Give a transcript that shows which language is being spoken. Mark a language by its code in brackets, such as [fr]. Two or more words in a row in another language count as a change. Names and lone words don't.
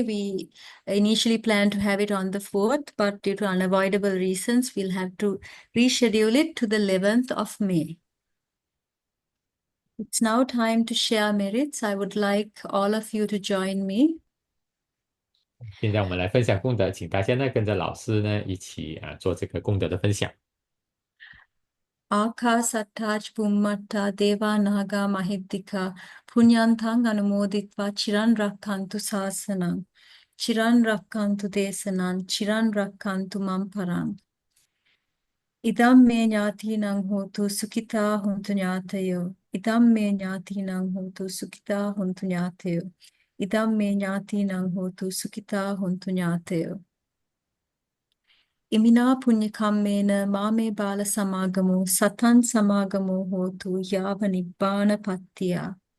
[en] We initially planned to have it on the 4th, but due to unavoidable reasons, we'll have to reschedule it to the 11th of May. It's now time to share merits. I would like all of you to join me. [zh] 现在我们来分享功德，请大家呢跟着老师呢一起做这个功德的分享。 [pi] Ākāsattā ca Bhummattā Devā Nāgā Mahīddhikā Puñyantaṃ Anumoditva Chiran Rakkantu Sāsanaṃ Chiran Rakkantu Desanaṃ Chiran Rakkantu Mam Paraṃ Idam me ñātīnaṃ hotu sukhitā hontu ñātayo Idam me ñātīnaṃ hotu sukhitā hontu ñātayo Idam me ñātīnaṃ hotu sukhitā hontu ñātayo Imina punya kammena mame bala samagamo satan samagamo hotu yava nibbana pattiya.